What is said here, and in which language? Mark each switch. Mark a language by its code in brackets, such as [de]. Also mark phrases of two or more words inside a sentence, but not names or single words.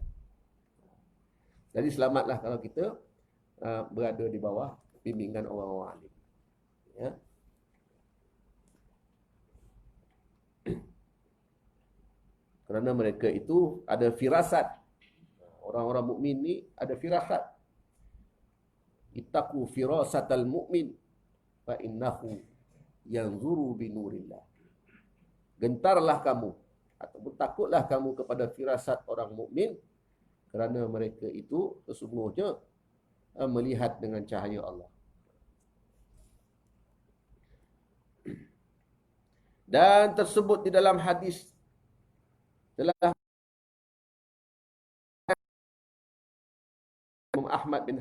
[ms] Jadi selamatlah kalau kita berada di bawah bimbingan orang-orang alim. Ya. Kerana mereka itu ada firasat. Orang-orang mukmin ni ada firasat. [ar] اتقوا فراسة المؤمن فإنه ينظر بنور الله. [ms] Gentarlah kamu ataupun takutlah kamu kepada firasat orang mukmin kerana mereka itu sesungguhnya melihat dengan cahaya Allah. Dan tersebut di dalam hadis telah Imam Ahmad bin